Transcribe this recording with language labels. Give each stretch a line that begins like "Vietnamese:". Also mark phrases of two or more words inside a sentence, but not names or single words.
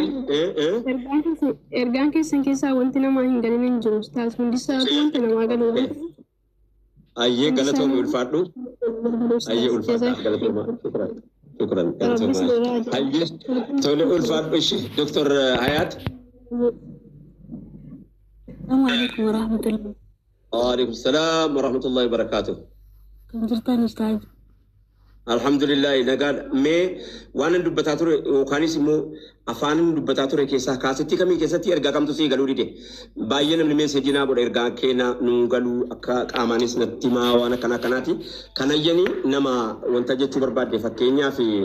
Oromo: Ergaan keessan keessaa wanti namaa hin galin hin jiru ustaaz hundisaa wanti namaa galuu dha. Ayyee galatooma ulfaadhu. Ayyee ulfaadhaaf galatooma. Shukran galatooma. Ayyee tole ulfaadhu ishee Dr. Hayat.
Arabic: السلام عليكم ورحمة الله. وعليكم السلام ورحمة الله وبركاته.
Oromo: Akkam jirtan ustaaz? Alhamdulillah nagaan mee waan dubbataa ture yookaanis immoo afaan dubbataa ture keessaa kaasatti kamii keessatti ergaa kamtu sii galuu dide baay'ee namni meeseejii naa godha ergaa keena nuu galuu akka qaamaanis natti maa waan akkanaati kanayyanii nama wanta jechuu barbaadde fakkeenyaaf